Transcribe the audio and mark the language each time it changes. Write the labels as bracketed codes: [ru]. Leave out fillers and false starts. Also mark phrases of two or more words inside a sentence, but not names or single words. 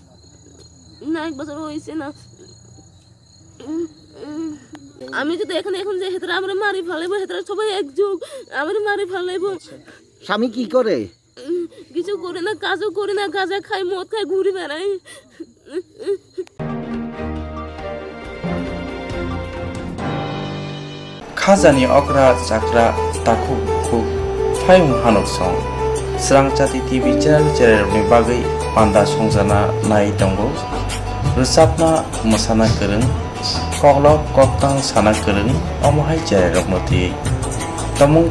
[bn] না, 1 বছর হয়েছে না। আমি যদি এখানে এখন যে হেতরা আমরা মারি ফেলাইবো, হেতরা সবাই একযোগ আমার মারি ফেলাইবো। স্বামী কি করে? কিছু করে না, কাজও করে না, গাঁজা খায়, মদ খায়, ঘুরে বেড়ায়। [trp] Khazani okra chakra takuk khuk phayung hanok song Swrangchati TV channel ni bagai panda songjana nai tongo rusapna masana kereng koklok koktang sana kereng omohai channel roknoti tamung